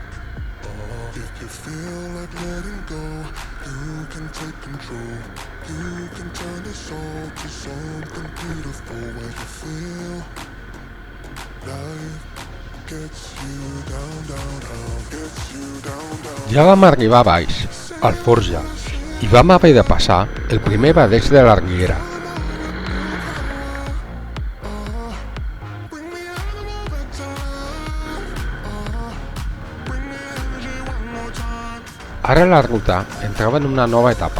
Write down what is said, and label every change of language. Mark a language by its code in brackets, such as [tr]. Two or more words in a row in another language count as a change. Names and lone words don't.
[en] If you feel like letting go, you can take control. You can turn this all to something beautiful. Where you feel life gets you down, down, down, gets you down, down. [ca] Ja vam arribar a baix, al Forja, i vam haver de passar el primer badeig de l'Arguera. Ara la ruta entrava en una nova etapa.